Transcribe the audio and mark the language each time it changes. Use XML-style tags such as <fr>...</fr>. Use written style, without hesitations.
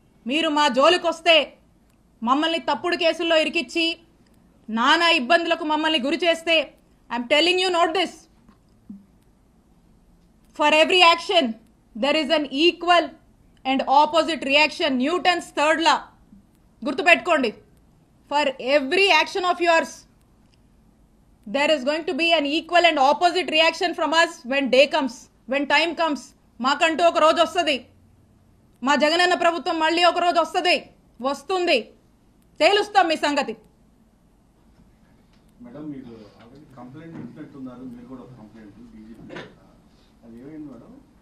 <te>మీరు మా జోలికొస్తే మమ్మల్ని తప్పుడు కేసుల్లో ఇరికిచ్చి నానా ఇబ్బందులకు మమ్మల్ని గురి చేస్తే,</te> <en>I'm telling you note this, for every action there is an equal and opposite reaction.</en> <te>Newton's third law గుర్తుపెట్టుకోండి.</te> <en>For every action of yours there is going to be an equal and opposite reaction from us when day comes, when time comes.</en> <te>మాకంటూ ఒక రోజు వస్తుంది, మా జగనన్న ప్రభుత్వం మళ్ళీ ఒక రోజు వస్తుంది, తేలుస్తాం మీ సంగతి. మేడం మీరు ఆల్రెడీ కంప్లైంట్ ఇచ్చినట్టున్నారు, మీరు కూడా కంప్లైంట్ డీజీపీ, అది ఏమైంది మేడం?</te>